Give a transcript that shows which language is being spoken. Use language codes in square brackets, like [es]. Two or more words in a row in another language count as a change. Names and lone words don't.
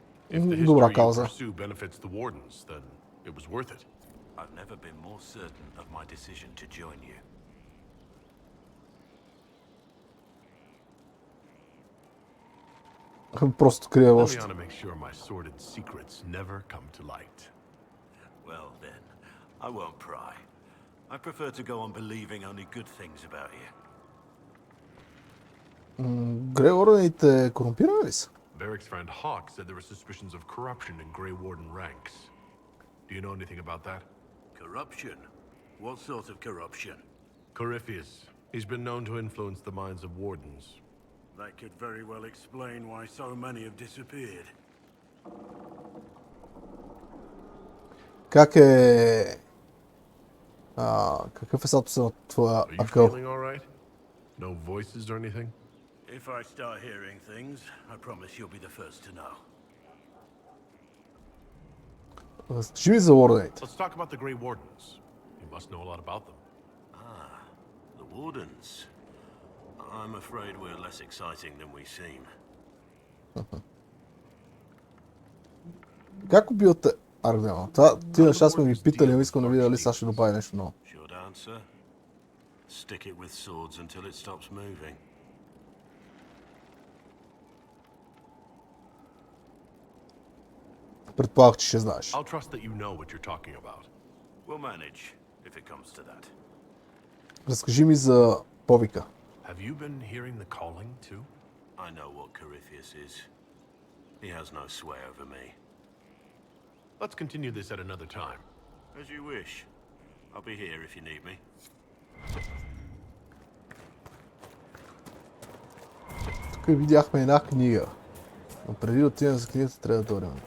[en] If the [bg] Добра [en] history you [bg] кауза. [en] pursue benefits the wardens, then it was worth it. I've never been more certain of my decision to join you. [bg] Просто крие [en] Only [bg] лошо. [en] on to make sure my sordid secrets never come to light. Well then, I won't pry. I prefer to go on believing only good things about you. [bg] Грей ордените корумпирани ли са? [en] Varric's friend Hawk said there were suspicions of corruption in Grey Warden ranks. Do you know anything about that? Corruption? What sort of corruption? Corypheus. He's been known to influence the minds of wardens. That could very well explain why so many have disappeared. [bg] Как е... какъв е статусът на твоя [en] Are you [bg] акъл? [en] feeling all right? No voices or anything? If I start hearing things, I promise you'll be the first to know. [bg] Разкажи ми за ордените. [en] Let's talk about the Grey Wardens. You must know a lot about them. The Wardens? I'm afraid we're less exciting than we seem. [bg] Как убивате Аргнема? Това ти неща сме ги питали, но искам да видя дали сега ще добави нещо ново. [en] Short answer? Stick it with swords until it stops moving. [bg] Предполагах, че ще знаеш. [en] I'll trust that you know what you're talking about. We'll manage, if it comes to that. [bg] Разкажи ми за повика. [en] Have you been hearing the calling too? I know what Corypheus is. He has no sway over me. Let's continue this at another time. As you wish. I'll be here if you need me. [bg] Тук видяхме една книга. Но преди да отидем за книгата, трябва да дойдем.